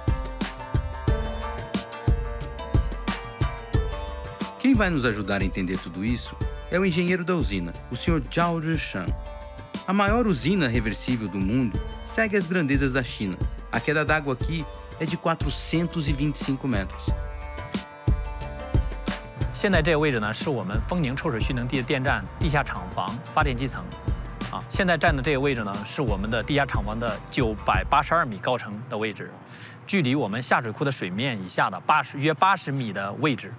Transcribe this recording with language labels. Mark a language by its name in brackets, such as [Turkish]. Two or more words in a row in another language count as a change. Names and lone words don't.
[Portuguese] Quem vai nos ajudar a entender tudo isso é o engenheiro da usina, o Sr. Zhao Zhishan. A maior usina reversível do mundo segue as grandezas da China. A queda d'água aqui é de 425 metros. [Chinese] 现在这个位置呢，是我们丰宁抽水蓄能地电站地下厂房发电机层。现在站的这个位置呢，是我们的地下厂房的982米高程的位置，距离我们下水库的水面以下的约80米的位置。